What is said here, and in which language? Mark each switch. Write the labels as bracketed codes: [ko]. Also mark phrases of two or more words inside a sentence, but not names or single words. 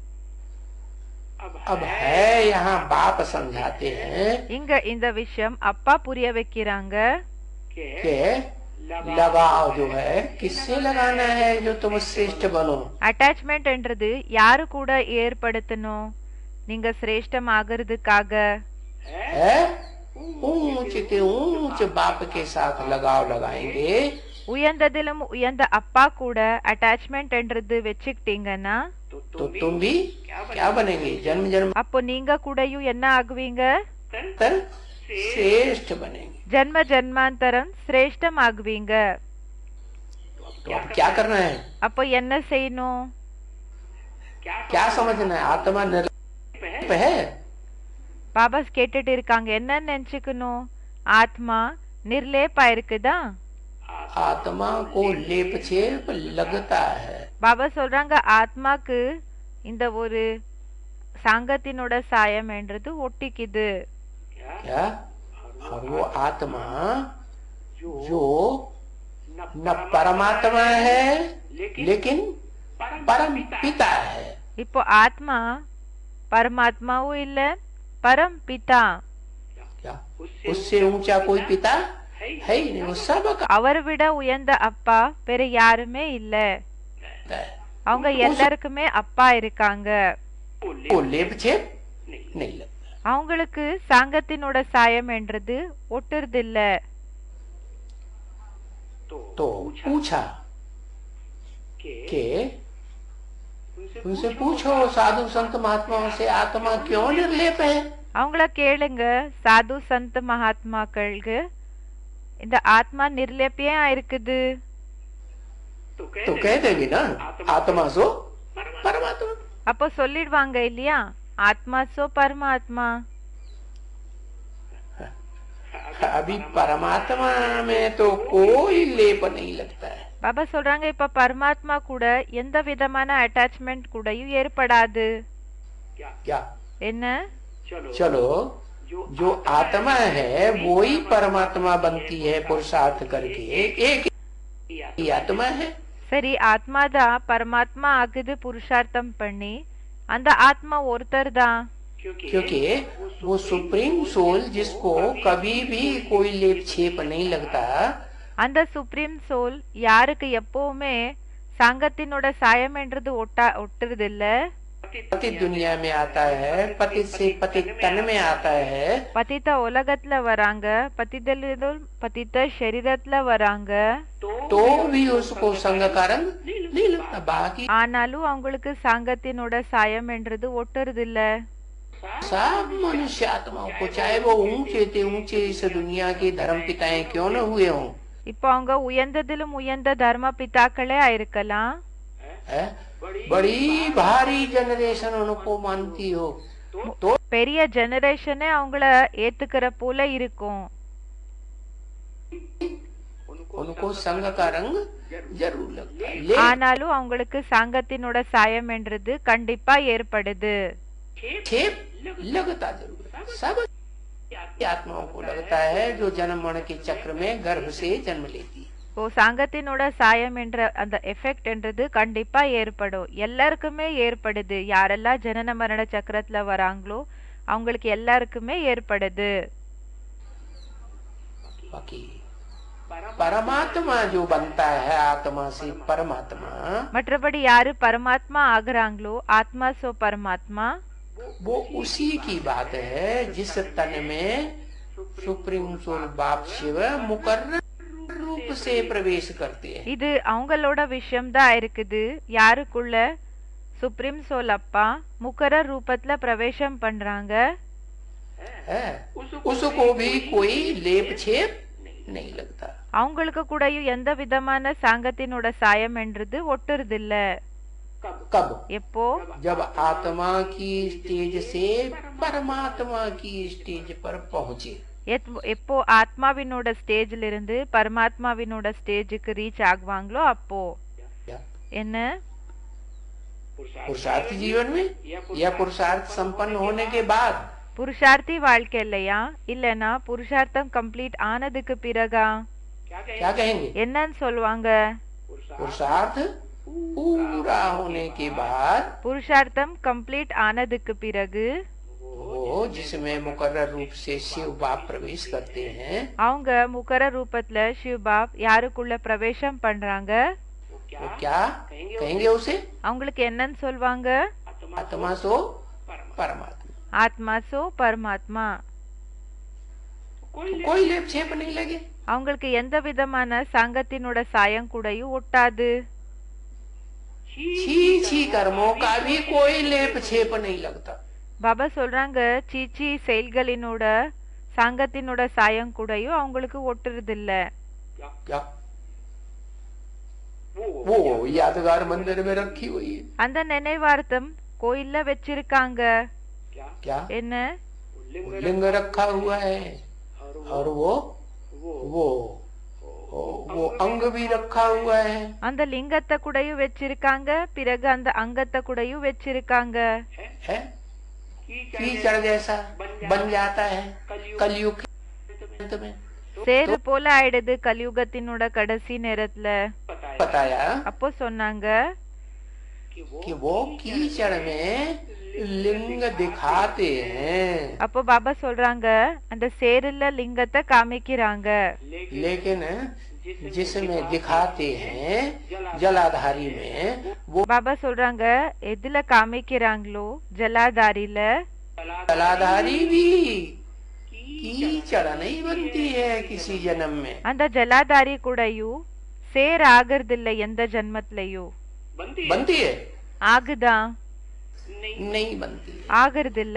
[hi] अब है यहाँ बाप समझाते हैं. [ta] இங்க இந்த விஷயம் அப்பா புரிய வைக்கிறாங்க. [hi] के लगाव जो है किससे लगाना है जो तुम श्रेष्ठ बनो. [ta] அட்டாச்மெண்ட் என்றது யாரு கூட ஏற்படுத்தணும்? நீங்க சிரேஷ்டம் ஆகிறதுக்காக. [hi] ऊंच के ऊंच बाप के साथ लगाव लगाएंगे. [ta] உயர்ந்ததிலும் உயர்ந்த அப்பா கூட அட்டாச்மெண்ட் என்றது வச்சுக்கிட்டீங்கன்னா [hi] तो तुम भी क्या बनेंगे? जन्म जन्म [ta] அப்போ நீங்க கூடயும் என்ன ஆகுவீங்க? [hi] श्रेष्ठ बनेंगे. [ta] ஜன்ம ஜன்மாந்தரம் சிரேஷ்டம் ஆகுவீங்க. [hi] तो अब क्या करना है? [ta] அப்போ என்ன செய்யணும்? [hi] क्या समझना है? आत्मा निर्लेप है. [ta] பாபா கேட்டுட்டு இருக்காங்க என்ன நினைச்சுக்கணும்? ஆத்மா நிர்லேப்பா இருக்குதா? [hi] आत्मा को लेप छेप लगता है. [ta] பாபா சொல்றாங்க ஆத்மாக்கு இந்த ஒரு சாங்கத்தினோட சாயம் என்றது ஒட்டிக்குது. [hi] क्या? और वो आत्मा जो न परमात्मा है लेकिन परम पिता है. [ta] இப்போ ஆத்மா பரமாத்மாவும் இல்ல, பரம் பிதா. [hi] क्या? उससे ऊंचा कोई पिता है ही नहीं. वो सबका [ta] அவரை விட உயர்ந்த அப்பா வேற யாருமே இல்ல. அவங்க எல்லாருக்குமே அப்பா இருக்காங்க. [hi] वो लेप छेप नहीं लगता. [ta] அவங்களுக்கு சாங்கத்தினோட சாயம் என்றது ஒட்டுறது இல்ல. [hi] तो पूछा कि उनसे पूछो साधु संत महात्माओं से आत्मा क्यों निर्लेप है. [ta] அவங்கள கேளுங்க சாது சந்த் மகாத்மாக்களுக்கு இந்த ஆத்மா நிர்லேப்பியா இருக்குது. [hi] तो कह देगी ना आत्मा सो परमात्मा. [ta] அப்போ சொல்லிடுவாங்க இல்லையா [hi] आत्मा सो परमात्मा. अभी परमात्मा में तो कोई लेप नहीं लगता है. [ta] பாபா சொல்றாங்க இப்ப பரமாத்மா கூட எந்த விதமான அட்டாச்மெண்ட் கூடயும் ஏற்படாது. [hi] क्या? [ta] என்ன? [hi] चलो जो आत्मा है वो ही परमात्मा बनती है पुरुषार्थ करके। एक ही आत्मा है। [ta] சரி, ஆத்மா தான் பரமாத்மா ஆகுது புருஷார்த்தம் பண்ணி. அந்த ஆத்மா ஒருத்தர் தான். [hi] क्योंकि वो [en] supreme soul [hi] जिसको कभी भी कोई लेप छेप नहीं लगता, [ta] அந்த [en] supreme soul [ta] யாருக்கு எப்பவுமே சாங்கத்தினோட சாயம் என்றது ஒட்டுறது இல்ல. [hi] पति दुनिया में आता है, पति से पति तन में आता है, [ta] பதித்த உலகத்துல வராங்க, பதித்த शरीरத்துல வராங்க. [hi] तो भी उसको संग का रंग नहीं लगता। बाकी [ta] ஆனாலும் அவங்களுக்கு சாங்கத்தினோட சாயம் என்றது ஒட்டுறது இல்ல. [hi] सब मनुष्य आत्माओं को, चाहे वो ऊंचे से ऊंचे इस दुनिया के धर्म पिताएं क्यों न हुए हों, [ta] இப்போ அவங்க உயர்ந்ததிலும் உயர்ந்த தர்ம பிதாக்களே ஆயிருக்கலாம். [hi] बड़ी भारी जनरेशन उनको मानती हो तो [ta] பெரிய ஜெனரேஷனே அவங்கள ஏத்துக்கிற போல இருக்கும். [hi] उनको संग का रंग जरूर लगता है, [ta] ஆனாலும் அவங்களுக்கு சாங்கத்தினோட சாயம் என்றது கண்டிப்பா ஏற்படுது. [hi] छेप लगता जरूर है। सब आत्माओं को लगता है जो जन्म मरण के चक्र में गर्भ से जन्म लेती है। [ta] இப்போ சாங்கத்தினோட சாயம் என்ற அந்த எஃபெக்ட் என்றது கண்டிப்பா ஏற்படும், எல்லாருக்குமே ஏற்படுது. யாரெல்லாம் ஜனன மரண சக்கரத்துல வராங்களோ அவங்களுக்கு எல்லாருக்குமே ஏற்படுது. [hi] बाकी परमात्मा जो बनता है आत्मा से परमात्मा, [ta] மற்றபடி யாரு பரமாத்மா ஆகுறாங்களோ [hi] आत्मा सो परमात्मा, वो उसी की बात है जिस तन में [en] supreme soul [hi] बाप शिव मुकर्रर रूप से प्रवेश करते हैं। [ta] இது அவங்களோட விஷயம் தான் இருக்குது. யாருக்குள்ள [en] supreme soul [ta] அப்பா முக்கர ரூபத்துல பிரவேசம் பண்றாங்க, [hi] उसको भी कोई लेप छेप नहीं लगता। [ta] அவங்களுக்கு கூடயும் எந்த விதமான சாங்கத்தினோட சாயம் என்றது ஒட்டுறது இல்ல. [hi] कब? [ta] எப்போ? [hi] जब आत्मा की स्टेज से परमात्मा की स्टेज पर पहुंचे। [ta] எப்போ ஆத்மாவினோட ஸ்டேஜ்ல இருந்து பரமாத்மாவினோட ஸ்டேஜுக்கு ரீச் ஆகுவாங்களோ அப்போ. என்ன? [hi] पुरुषार्थ जीवन में या पुरुषार्थ संपन्न होने के बाद? [ta] புருஷார்த்தி வாழ்க்கையிலையா இல்லனா புருஷார்த்தம் கம்ப்ளீட் ஆனதுக்கு பிறகா? [hi] क्या कहेंगे? [ta] என்னன்னு சொல்லுவாங்க? [hi] पुरुषार्थ पूरा होने के बाद, [ta] புருஷார்த்தம் கம்ப்ளீட் ஆனதுக்கு பிறகு [hi] वो जिसमें मुकर्रर रूप से शिव बाप प्रवेश करते हैं, [ta] அவங்க முக்கர ரூபத்துல சிவபாப் யாருக்குள்ள பிரவேசம் பண்றாங்க, [hi] वो क्या कहेंगे उसे? [ta] அவங்களுக்கு என்னன்னு சொல்வாங்க? [hi] आत्मा सो परमात्मा। आत्मा सो परमात्मा. कोई लेप छेप नहीं लगे, [ta] அவங்களுக்கு எந்த விதமான சாங்கத்தினோட சாயம் கூடயும் ஒட்டாது. [hi] छी छी कर्मों का भी कोई लेप छेप नहीं लगता। [ta] பாபா சொல்றாங்க சீச்சி செயல்களினோட சாங்கத்தினோட சாயம் கூடயும் அவங்களுக்கு ஒட்டுறது இல்ல. [hi] क्या? वो यादगार मंदिर में रखी हुई है। [ta] அந்த நினைவார்த்தம் கோயில்ல வச்சிருக்காங்க. [hi] क्या? [ta] என்ன? [hi] लिंग रखा हुआ है और वो अंग भी रखा हुआ है। [ta] அந்த லிங்கத்தை கூடயும் வச்சிருக்காங்க, பிறகு அந்த அங்கத்தை கூடயும் வச்சிருக்காங்க. [hi] है कीचड़ जैसा बन जाता है कलयुग में। [ta] சேரு போல ஆயிடுது கலியுகத்தினோட கடைசி நேரத்துல. [hi] बताया [ta] அப்போ சொன்னாங்க [hi] कि वो कीचड़ में लिंग दिखाते हैं, [ta] அப்போ பாபா சொல்றாங்க அந்த சேருல லிங்கத்தை காமிக்கிறாங்க. [hi] लेकिन जिसमें दिखाते हैं जलाधारी में वो [ta] பாபா சொல்றாங்க எதுல காமிக்கிறாங்களோ ஜலாதாரில, [hi] जलाधारी भी कीचड़ नहीं बनती है किसी जन्म में। [ta] அந்த ஜலாதாரி கூடயும் சேர் ஆகிறது இல்ல எந்த ஜன்மத்திலயும். [hi] बनती है? [ta] ஆகுதா? [hi] नहीं बनती है। [ta] ஆகிறது இல்ல.